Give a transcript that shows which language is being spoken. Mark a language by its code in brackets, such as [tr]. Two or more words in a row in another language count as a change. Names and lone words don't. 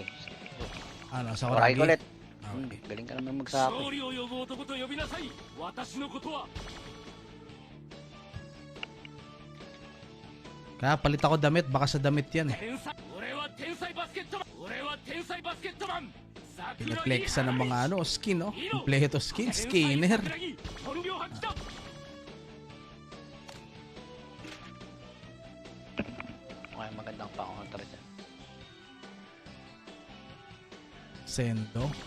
[tl] Ano, sa Oray Kuragi? ko ulit. Okay. Galing ka naman magsako. Kaya palit ako damit, baka sa damit yan eh. [ja] 天才バスケットマン俺は天才バスケットマン [tl] Pinaflexa ng mga ano, skin, no? Kompleto skin, skinner. Okay, magandang pa-counter dyan. Sendo.